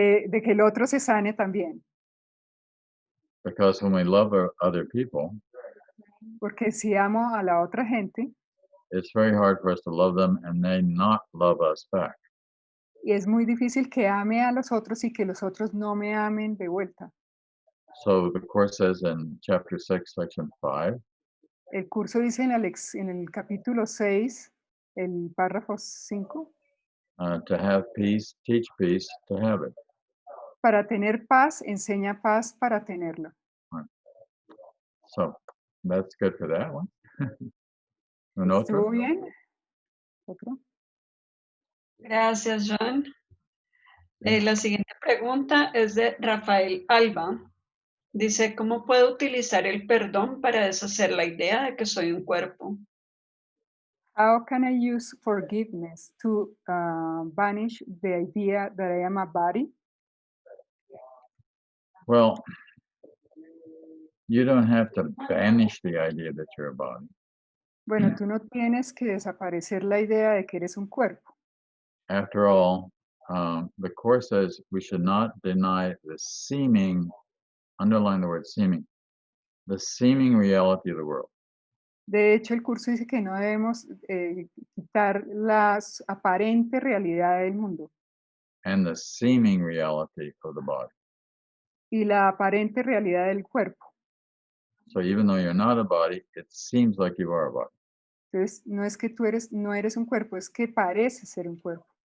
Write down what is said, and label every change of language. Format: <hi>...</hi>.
<es>de que el otro se sane también.</es> <en>because when we love other people,</en> <es>Porque si amo a la otra gente,</es> <en>it's very hard for us to love them and they not love us back.</en> <es>y es muy difícil que ame a los otros y que los otros no me amen de vuelta.</es> <en>So the Course says in chapter 6, section 5,</en> <es>El curso dice en el capítulo 6, el párrafo 5,</es> <en>to have peace, teach peace, to have it.</en> <es>para tener paz, enseña paz para tenerla.</es> <en>So that's good for that one.</en> <es>Un otro? ¿Estuvo bien? ¿Otro? Gracias, John. La siguiente pregunta es de Rafael Alba. Dice, ¿cómo puedo utilizar el perdón para deshacer la idea de que soy un cuerpo?</es> <en>How can I use forgiveness to banish the idea that I am a body? Well, you don't have to banish the idea that you're a body.</en> <es>Bueno, tú no tienes que desaparecer la idea de que eres un cuerpo.</es> <en>After all, the Course says we should not deny the seeming, underline the word seeming, the seeming reality of the world.</en> <es>De hecho, el curso dice que no debemos quitar la aparente realidad del mundo</es> <en>And the seeming reality of the body.</en> <es>y la aparente realidad del cuerpo.</es> <en>So even though you're not a body, it seems like you are a body.</en> <es>Entonces, no es que no eres un cuerpo, es que pareces ser un cuerpo.</es>